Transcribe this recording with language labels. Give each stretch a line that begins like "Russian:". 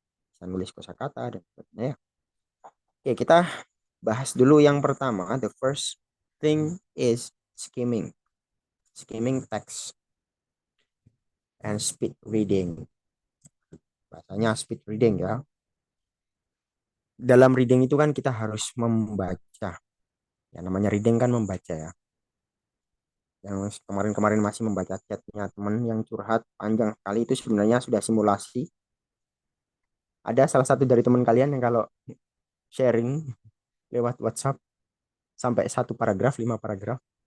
Indonesian: Bisa nulis kosakata dan sebagainya ya. Oke, kita bahas dulu yang pertama.
English: The first thing is skimming. Skimming text and speed reading.
Indonesian: Bahasanya speed reading ya. Dalam reading itu kan kita harus membaca. Ya namanya reading kan membaca ya. Yang kemarin-kemarin masih membaca chatnya teman yang curhat panjang sekali itu sebenarnya sudah simulasi. Ada salah satu dari teman kalian yang kalau sharing lewat WhatsApp sampai satu paragraf, 5 paragraf.